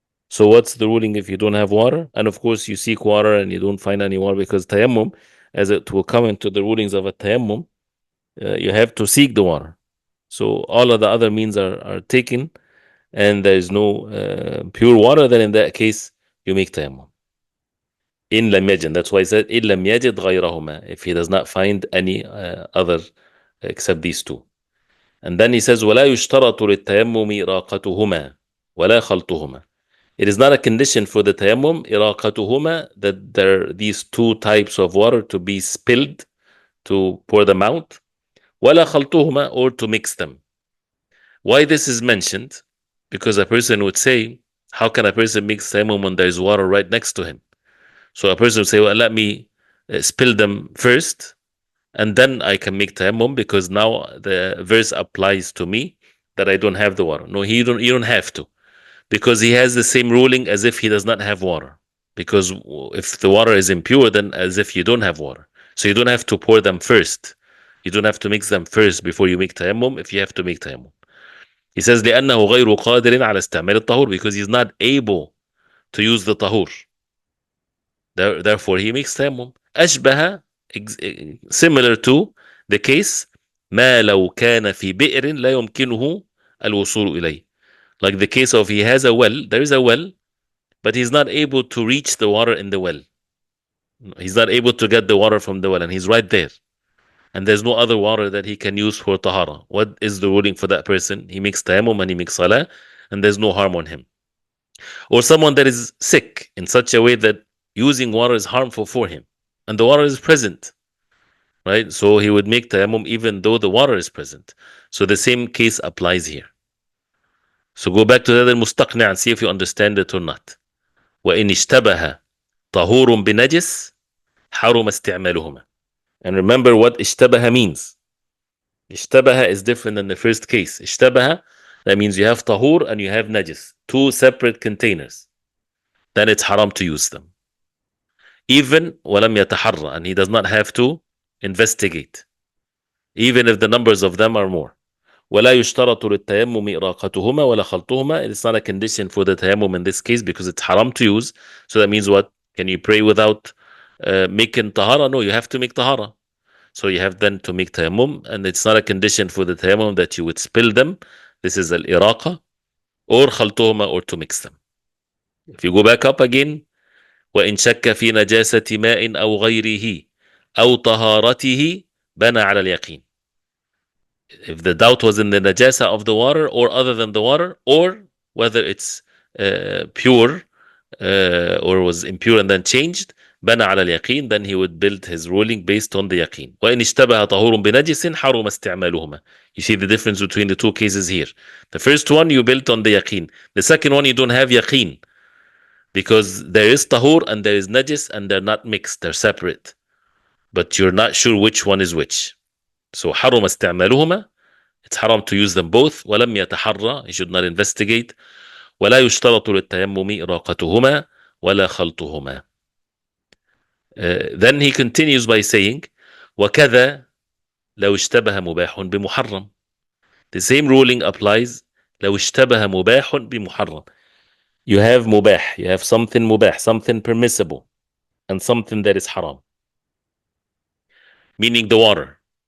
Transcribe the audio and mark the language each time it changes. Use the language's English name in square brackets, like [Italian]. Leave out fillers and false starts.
[English] So what's the ruling if you don't have water? And of course, you seek water and you don't find any water, because tayammum, as it will come into the rulings of a tayammum, you have to seek the water. So all of the other means are taken, and there is no pure water. Then in that case, you make tayammum. In lam yajid. That's why I said [Arabic] in lam yajid ghayrahuma. [English] If he does not find any other except these two. And then he says [Arabic] ولا يشترط للتيمم إراقتهما ولا خلطهما. [English] It is not a condition for the tayammum إراقتهما, that there are these two types of water to be spilled to pour them out, [Arabic] ولا خلطهما, [English] or to mix them. Why this is mentioned? Because a person would say, how can a person mix tayammum when there is water right next to him? So a person would say, well, let me spill them first, and then I can make tayammum, because now the verse applies to me that I don't have the water. No, you don't have to, because he has the same ruling as if he does not have water. Because if the water is impure, then as if you don't have water. So you don't have to pour them first. You don't have to mix them first before you make tayammum if you have to make tayammum. He says [Arabic] لأنه غير قادر على استعمال الطهور, [English] because he's not able to use the tahur. Therefore he makes tayammum. [Arabic] أشبه, [English] similar to the case [Arabic] ما لو كان في بئر لا يمكنه الوصول إليه. [English] Like the case of he has a well, there is a well, but he's not able to reach the water in the well. He's not able to get the water from the well, and he's right there. And there's no other water that he can use for tahara. What is the ruling for that person? He makes tayammum and he makes salah, and there's no harm on him. Or someone that is sick in such a way that using water is harmful for him, and the water is present, right? So he would make tayammum even though the water is present. So the same case applies here. So go back to the al-Mustaqni and see if you understand it or not. [Arabic] وَإِنِ اشْتَبَهَ طَهُورٌ بِنَجِسٍ حَرُمَ اسْتِعْمَالُهُمَا. [English] And remember what ishtabaha means. Ishtabaha is different than the first case. Ishtabaha, that means you have tahur and you have najis, two separate containers. Then it's haram to use them. Even [Arabic] walam yataharra, [English] and he does not have to investigate, even if the numbers of them are more. [Arabic] ولا يشترط للتيمم إراقتهما ولا خلطهما. [English] It's not a condition for the tayammum in this case, because it's haram to use. So that means what? Can you pray without making tahara? No, you have to make tahara. So you have then to make tayammum, and it's not a condition for the tayammum that you would spill them. This is al-iraqa, or khaltuhuma, or to mix them. If you go back up again, [Arabic] وإن شك في نجاسة ماء أو غيره أو طهارته بنى على اليقين. [English] If the doubt was in the najasa of the water or other than the water, or whether it's pure or was impure and then changed, [Arabic] بنى على اليقين, [English] then he would build his ruling based on the yaqeen. [Arabic] وإن اشتبه طهور بنجس حرم استعمالهما. [English] You see the difference between the two cases here. The first one you built on the yaqeen. The second one you don't have yaqeen, because there is tahur and there is najis and they're not mixed, they're separate. But you're not sure which one is which. So [Arabic] حرم استعمالهما, [English] it's haram to use them both. [Arabic] ولم يتحرى, [English] you should not investigate. [Arabic] ولا يشترط للتيمم إراقتهما ولا خلطهما. [English] Then he continues by saying [Arabic] وكذا لو اشتبه مباح بمحرم. [English] The same ruling applies [Arabic] لو اشتبه مباح بمحرم. [English] You have mubah, you have something mubah, something permissible, and something that is haram. Meaning the water.